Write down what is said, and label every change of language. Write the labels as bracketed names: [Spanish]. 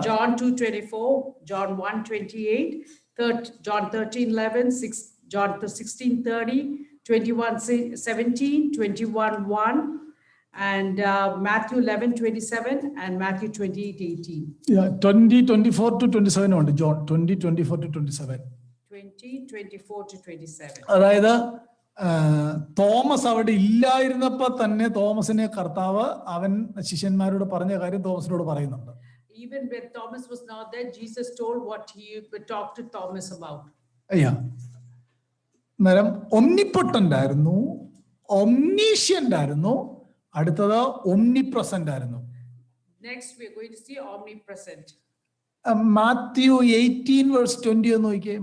[English] John 2:24, John 1:28, John 13:11, John 16:30, 21:17, 21:1, and Matthew 11:27 and Matthew 28:18. yeah, 20:24 to 27 ഉണ്ട് John 20:24 to 27. 20:24 to 27. [Malayalam] അതായത് Thomas അവിടെ ഇല്ലായിരുന്നപ്പോ തന്നെ തോമസിനെ കർത്താവ് അവൻ ശിഷ്യന്മാരോട് പറഞ്ഞ കാര്യം തോമസിനോട് പറയുന്നുണ്ട്. [English] Even when Thomas was not there, Jesus told what he would talk to Thomas about. [Malayalam] അയ്യാ അന്നേരം ഒംനിപ്പൊട്ടന്റ് ആയിരുന്നു, ഒംനീഷ്യന്റ് ആയിരുന്നു, അടുത്തത് ഒംനിപ്രസന്റ് ആയിരുന്നു. [English] Next we are going to see omnipresent. [Malayalam] Matthew 18 verse 20 ഒന്ന് നോക്കിയേ.